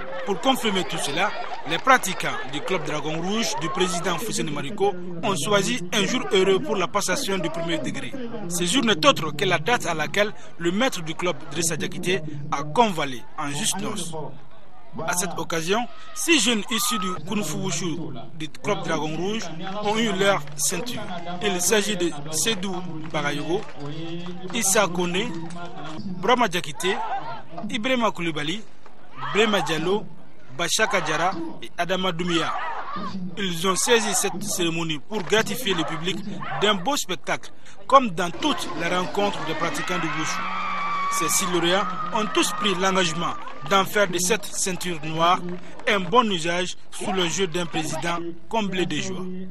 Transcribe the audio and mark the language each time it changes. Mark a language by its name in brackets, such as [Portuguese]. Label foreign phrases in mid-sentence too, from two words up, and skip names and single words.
[French] Pour confirmer tout cela, les pratiquants du club Dragon Rouge du président Fousseni Mariko ont choisi un jour heureux pour la passation du premier degré. Ce jour n'est autre que la date à laquelle le maître du club, Drissa Diakité, a convalé en juste noce. À cette occasion, 6 jeunes issus du Kung Fu Wushu du club Dragon Rouge ont eu leur ceinture. Il s'agit de Sédou Bagayogo, Issa Kone, Brahma Diakité, Ibrahima Coulibaly, Brema Diallo, Bachaka Diarra et Adama Doumia. Ils ont saisi cette cérémonie pour gratifier le public d'un beau spectacle, comme dans toutes les rencontres des pratiquants du Wushu. Ces 6 lauréats ont tous pris l'engagement d'en faire de cette ceinture noire un bon usage sous le jeu d'un président comblé de joie.